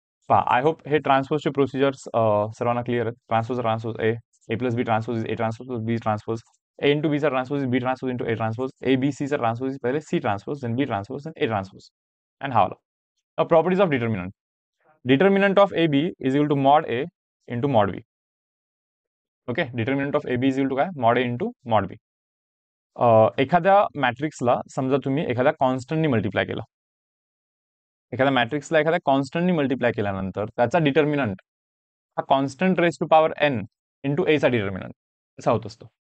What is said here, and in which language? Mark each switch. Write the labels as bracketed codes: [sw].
[mr] पहा, [en] I hope [mr] हे ट्रान्सपोजचे procedures सर्वांना क्लिअर आहेत. [en] Transpose A plus B transpose A transpose B transpose, A into बीचा transpose B transpose into A transpose, A B सीचा transpose पहिले C transpose then B transpose then A transpose. And [mr] हा वाला [en] Properties of determinant. Determinant of A B is equal to mod A into mod B. Okay, determinant of A B is equal to काय, mod A into mod B. [mr] एखाद्या मॅट्रिक्सला समजा तुम्ही एखाद्या कॉन्स्टंटनी multiply केलं. एखाद्या मॅट्रिक्सला एखाद्या कॉन्स्टंटनी मल्टिप्लाय केल्यानंतर त्याचा डिटर्मिनंट हा constant raise to power N into एचा डिटर्मिनंट असा होत असतो.